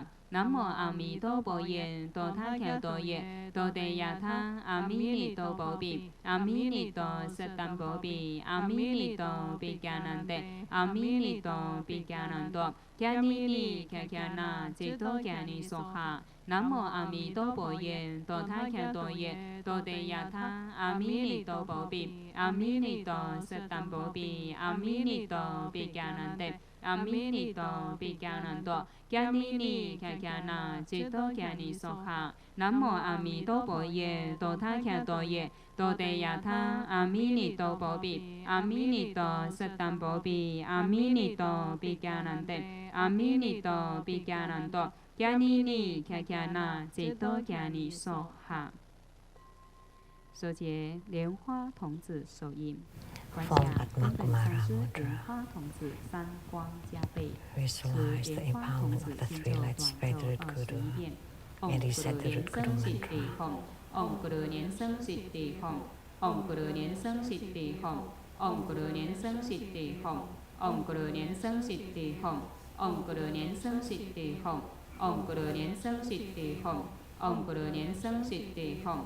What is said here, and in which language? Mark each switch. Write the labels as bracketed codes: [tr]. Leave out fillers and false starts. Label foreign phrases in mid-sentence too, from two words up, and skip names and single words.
[zh] 南无阿弥陀佛耶，多他伽多耶，多地亚他，阿弥尼多波比，阿弥尼多瑟旦波比，阿弥尼多比迦南地，阿弥尼多比迦南多，迦弥尼迦迦那， จิตโต迦尼娑哈。南无阿弥陀佛耶，多他伽多耶，多地亚他，阿弥尼多波比，阿弥尼多瑟旦波比，阿弥尼多比迦南地， [th] อามินิโตปิกานันโตแกนินี แคแคนาจิตโตแกนิโสหะนะโมอามิโตโปเยโตทาแคโตเยโตเตยะทา อามินิโตโปปิอามินิโตสตัมโปปิอามินิโตปิกานันเตอามินิโตปิกานันโตแกนินีแคแคนาจิตโตแกนิโสหะ [zh] 手结莲花童子手印，观想根本上师莲花童子三光加倍，持莲花童子心咒短咒21遍。唵咕噜莲生悉地吽，唵咕噜莲生悉地吽，唵咕噜莲生悉地吽，唵咕噜莲生悉地吽，唵咕噜莲生悉地吽，唵咕噜莲生悉地吽，唵咕噜莲生悉地吽，唵咕噜莲生悉地吽。